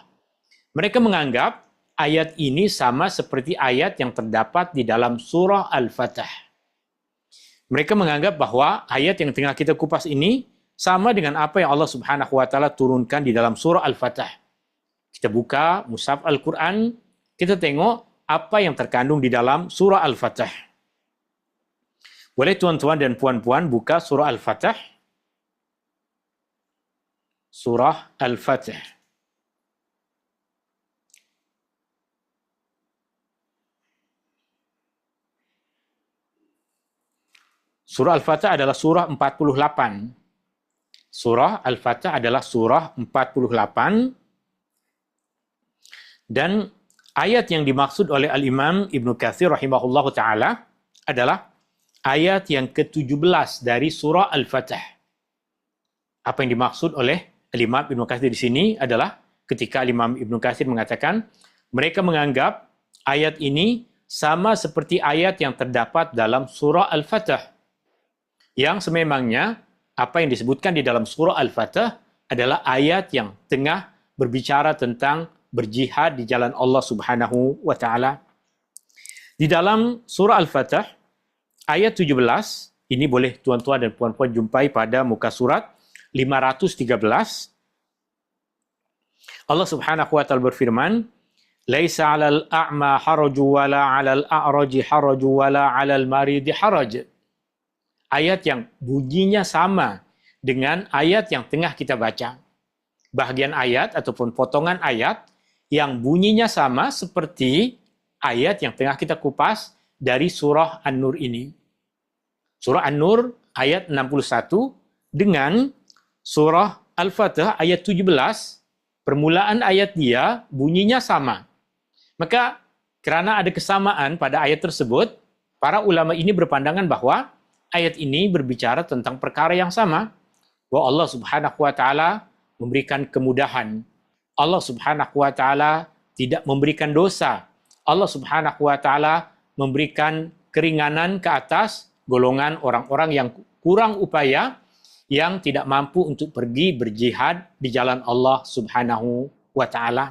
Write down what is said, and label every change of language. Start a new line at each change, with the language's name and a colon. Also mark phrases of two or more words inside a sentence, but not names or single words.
Malay: Mereka menganggap ayat ini sama seperti ayat yang terdapat di dalam surah Al-Fatah. Mereka menganggap bahwa ayat yang tengah kita kupas ini sama dengan apa yang Allah
Arabic: سبحانه وتعالى
Malay: turunkan di dalam surah Al-Fatah. Kita buka mushaf Al-Qur'an, kita tengok apa yang terkandung di dalam surah Al-Fatah. Boleh tuan-tuan dan puan-puan buka surah Al-Fatah. Surah Al-Fatah. Surah Al-Fatah adalah surah 48. Surah Al-Fatah adalah surah 48. Dan ayat yang dimaksud oleh Al-Imam Ibnu Katsir
Arabic: رحمه الله تعالى
Malay: adalah ayat yang ke-17 dari surah Al-Fatah. Apa yang dimaksud oleh Al-Imam Ibnu Katsir di sini adalah ketika Al-Imam Ibnu Katsir mengatakan mereka menganggap ayat ini sama seperti ayat yang terdapat dalam surah Al-Fatah. Yang sememangnya apa yang disebutkan di dalam surah Al-Fatah adalah ayat yang tengah berbicara tentang berjihad di jalan Allah
Arabic: سبحانه وتعالى.
Malay: Di dalam surah Al-Fatah ayat 17, ini boleh tuan-tuan dan puan-puan jumpai pada muka surat 513. Allah
Arabic: سبحانه وتعالى
Malay: berfirman,
Arabic: "ليس على الأعمى حرج ولا على الأعرج حرج ولا على المريض حرج."
Malay: Ayat yang bunyinya sama dengan ayat yang tengah kita baca. Bahagian ayat ataupun potongan ayat yang bunyinya sama seperti ayat yang tengah kita kupas dari surah An-Nur ini. Surah An-Nur ayat 61 dengan surah Al-Fatah ayat 17, permulaan ayat dia bunyinya sama. Maka kerana ada kesamaan pada ayat tersebut, para ulama ini berpandangan bahwa ayat ini berbicara tentang perkara yang sama, bahwa Allah
Arabic: سبحانه وتعالى
Malay: memberikan kemudahan. Allah
Arabic: سبحانه وتعالى
Malay: tidak memberikan dosa. Allah
Arabic: سبحانه وتعالى
Malay: memberikan keringanan ke atas golongan orang-orang yang kurang upaya, yang tidak mampu untuk pergi berjihad di jalan Allah
Arabic: سبحانه وتعالى.